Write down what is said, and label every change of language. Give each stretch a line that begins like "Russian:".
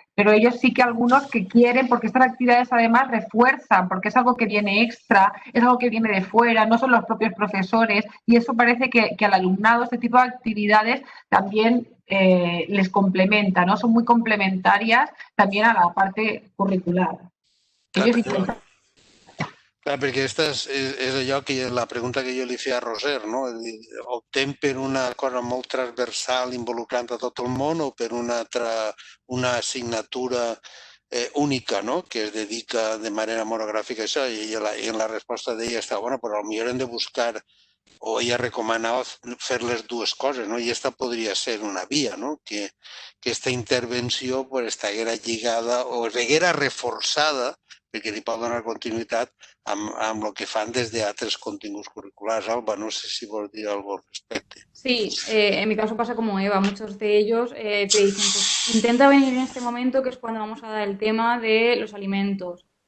Spanish: Pero ellos sí que algunos que quieren, porque estas actividades además refuerzan, porque es algo que viene extra, es algo que viene de fuera, no son los propios profesores, y eso parece que al alumnado este tipo de actividades también les complementa, ¿no? Son muy complementarias también a la parte curricular.
Catalan: Clar, perquè aquesta és allò que la pregunta que jo li feia a Roser, no? Optem per una cosa molt transversal involucrant a tot el món o per una assignatura única, no?, que es dedica de manera monogràfica a això, i en la resposta d'ella està, bueno, però potser hem de buscar o ella recomanava fer les dues coses, no? I aquesta podria ser una via, no? Que aquesta intervenció estiguera lligada o estiguera reforçada, perquè li pot donar continuïtat amb el que fan des d'altres continguts curriculars. Alba, no sé si vols dir alguna cosa al respecte.
Spanish: Sí, en mi caso pasa como Eva, muchos de ellos te dicen, pues intenta venir en este momento que es cuando vamos a dar el tema de los alimentos.